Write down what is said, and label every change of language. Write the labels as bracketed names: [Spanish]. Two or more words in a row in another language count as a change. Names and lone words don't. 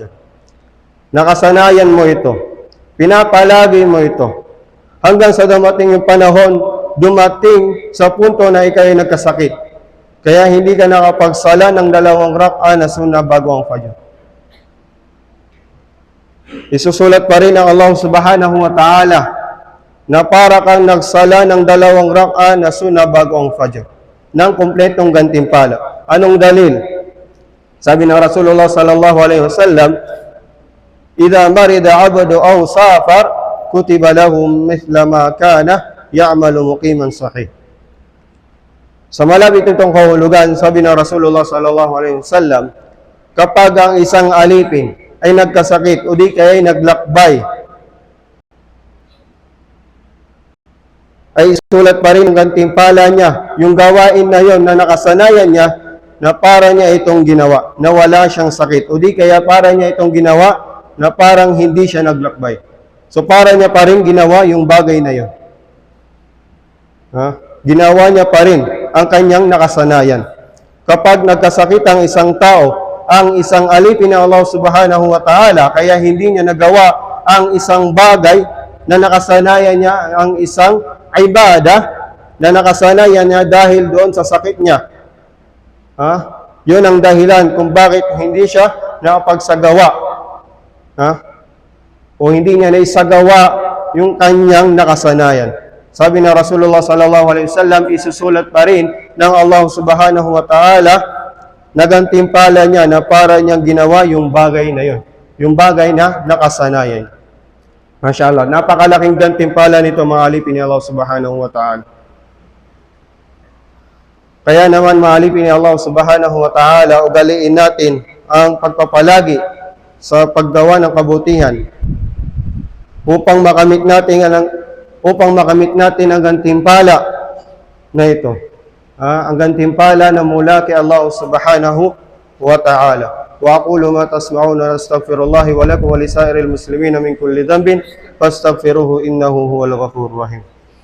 [Filipino] Nakasanayan mo ito. Pinapalagi mo ito. Hanggang sa dumating yung panahon, dumating sa punto na ikaw ay nagkasakit. Kaya hindi ka nakapagsala ng 2 rak'a na sunna bago ang fajr. Isusulat pa rin ng Allah [Arabic] سبحانه وتعالى [Filipino] na para kang nagsala ng 2 rak'a na sunna bago ang fajr ng kumpletong gantimpala. Anong dalil? Sabi ng [Arabic] رسول الله صلى الله عليه وسلم, "إذا مرض عبد أو سافر كتب لهم مثل ما كان يعمل مقيما صحيحا." [Filipino] Sa malapit nitong kahulugan, sabi ng Rasulullah [Arabic] صلى الله عليه وسلم, [Filipino] kapag ang isang alipin ay nagkasakit o di kaya ay naglakbay, ay isulat pa rin ang gantimpala niya, yung gawain na yon na nakasanayan niya na para niya itong ginawa, na wala siyang sakit. O di kaya para niya itong ginawa na parang hindi siya naglakbay. So para niya pa rin ginawa yung bagay na yon. Ginawa niya pa rin ang kanyang nakasanayan. Kapag nagkasakit ang isang tao, ang isang alipin ng Allah [Arabic] سبحانه وتعالى, [Filipino] kaya hindi niya nagawa ang isang bagay na nakasanayan niya, ang isang ibadah na nakasanayan niya dahil doon sa sakit niya. Yun ang dahilan kung bakit hindi siya nakapagsagawa. O hindi niya naisagawa yung kanyang nakasanayan. Sabi ng Rasulullah [Arabic] صلى الله عليه وسلم, [Filipino] isusulat pa rin ng Allah [Arabic] سبحانه وتعالى [Filipino] na gantimpala niya na para niyang ginawa yung bagay na yun. Yung bagay na nakasanayan. Mashallah, napakalaking gantimpala nito mga alipin ni Allah [Arabic] سبحانه وتعالى. [Filipino] Kaya naman mga alipin ni Allah [Arabic] سبحانه وتعالى, [Filipino] ugaliin natin ang pagpapalagi sa paggawa ng kabutihan upang makamit natin ang gantimpala na ito. Ang gantimpala na mula kay Allah [Arabic] سبحانه وتعالى. وأقول ما تسمعون وأستغفر الله ولكم ولسائر المسلمين من كل ذنب فاستغفروه إنه هو الغفور الرحيم.